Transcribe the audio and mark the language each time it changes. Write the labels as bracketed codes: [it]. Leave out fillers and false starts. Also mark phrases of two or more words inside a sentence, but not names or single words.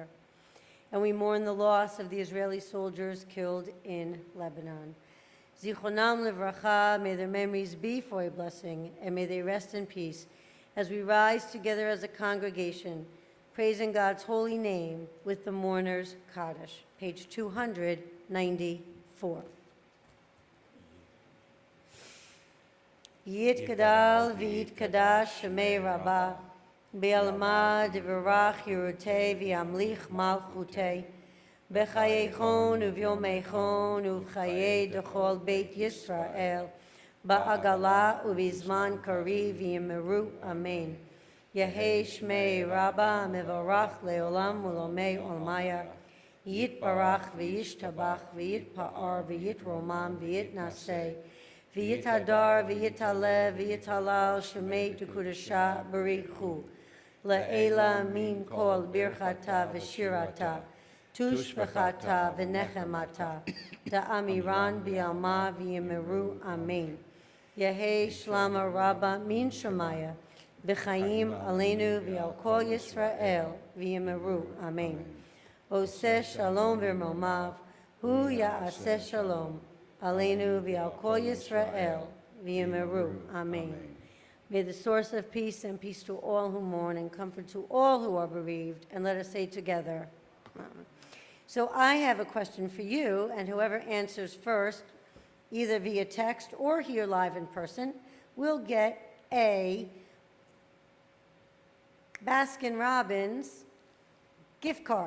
[en] And we mourn the loss of the Israeli soldiers killed in Lebanon. [he] זכרונם לברכה, [en] may their memories be for a blessing, and may they rest in peace as we rise together as a congregation, praising God's holy name with the mourners' Kaddish. Page 294. [arc] יתגדל ויתקדש שמה רבא בעלמא די ברא כרעותה וימליך מלכותה בחייכון וביומיכון ובחיי דכל בית ישראל, בעגלא ובזמן קריב ואמרו אמן. יהא שמה רבא מברך לעלם ולעלמי עלמיא יתברך וישתבח ויתפאר ויתרומם ויתנשא ויתהדר ויתעלה ויתהלל שמה דקדשא בריך הוא לעלא מן כל ברכתא ושירתא תשבחתא ונחמתא דאמירן בעלמא ואמרו אמן. יהא שלמא רבא מן שמיא וחיים עלינו ועל כל ישראל ואמרו אמן. [he] עושה שלום במרומיו הוא יעשה שלום עלינו ועל כל ישראל ואמרו אמן. [en] May the source of peace and peace to all who mourn and comfort to all who are bereaved, and let us say together, Amen. So I have a question for you, and whoever answers first, either via text or here live in person, will get a Baskin-Robbins gift card.